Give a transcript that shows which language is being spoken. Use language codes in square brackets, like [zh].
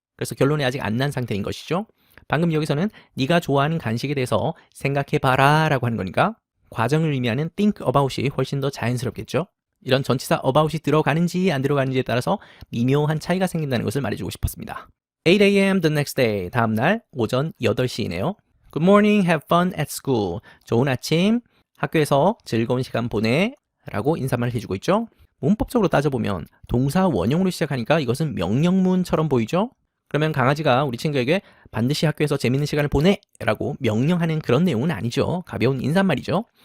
[ko] 그래서 결론이 아직 안 난 상태인 것이죠. 방금 여기서는 네가 좋아하는 간식에 대해서 생각해봐라 라고 하는 거니까 과정을 의미하는 think about이 훨씬 더 자연스럽겠죠. 이런 전치사 about이 들어가는지 안 들어가는지에 따라서 미묘한 차이가 생긴다는 것을 말해주고 싶었습니다. [en] 8 a.m. the next day, [ko] 다음날 오전 8시이네요. [en] Good morning, have fun at school. [ko] 좋은 아침, 학교에서 즐거운 시간 보내 라고 인사말을 해주고 있죠. 문법적으로 따져보면 동사 원형으로 시작하니까 이것은 명령문처럼 보이죠. 그러면 강아지가 우리 친구에게 반드시 학교에서 재밌는 시간을 보내 라고 명령하는 그런 내용은 아니죠. 가벼운 인사말이죠.